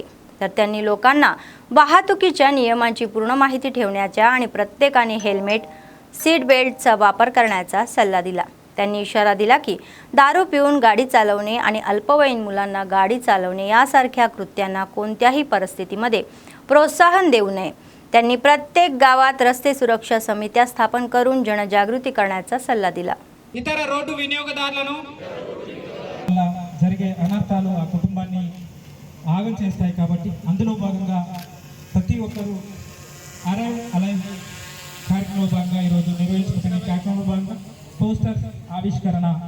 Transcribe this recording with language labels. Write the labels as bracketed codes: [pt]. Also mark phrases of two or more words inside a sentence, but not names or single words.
[mr] तर त्यांनी लोकांना वाहतुकीच्या नियमांची पूर्ण माहिती ठेवण्याचा आणि प्रत्येकाने हेल्मेट, सीट बेल्टचा वापर करण्याचा सल्ला दिला. त्यांनी इशारा दिला की दारू पिऊन गाडी चालवणे आणि अल्पवयीन मुलांना गाडी चालवणे यासारख्या कृत्यांना कोणत्याही परिस्थितीमध्ये प्रोत्साहन देऊ नये. त्यांनी प्रत्येक गावात रस्ते सुरक्षा समित्या स्थापन करून जनजागृती करण्याचा सल्ला दिला. [te] ఇతర రోడ్డు వినియోగదారులను జరిగే అనర్థాలు ఆ కుటుంబాన్ని ఆగం చేస్తాయి కాబట్టి అందులో భాగంగా ప్రతి ఒక్కరూ అరైవ్ అలైవ్ కార్యక్రమంలో భాగంగా ఈరోజు నిర్వహించుకుంటున్న కార్యక్రమంలో భాగంగా పోస్టర్ ఆవిష్కరణ